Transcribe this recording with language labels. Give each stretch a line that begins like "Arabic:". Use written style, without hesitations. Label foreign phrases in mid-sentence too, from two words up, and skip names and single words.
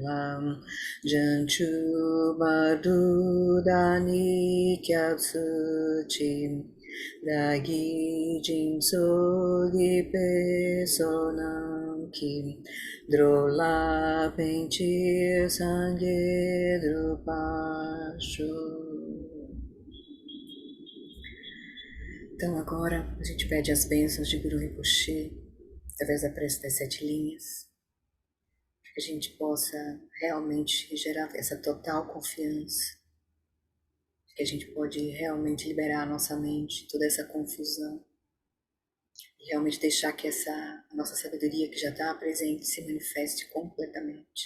Tibetan: ལ་ བྱང་ཆུབ་ བར་དུ་ བདག་ནི་ སྐྱབས་སུ་ མཆི་ བདག་གིས་ སྦྱིན་སོགས་ བགྱིས་པའི་ བསོད་ནམས་ ཀྱིས་ འགྲོ་ལ་ ཕན་ཕྱིར་ སངས་རྒྱས་ འགྲུབ་པར་ཤོག.
Portuguese: Então agora a gente pede as bênçãos de Guru Rinpoche através da prece das 7 linhas, para que a gente possa realmente gerar essa total confiança, que a gente pode realmente liberar a nossa mente, toda essa confusão, e realmente deixar que a nossa sabedoria que já está presente se manifeste completamente.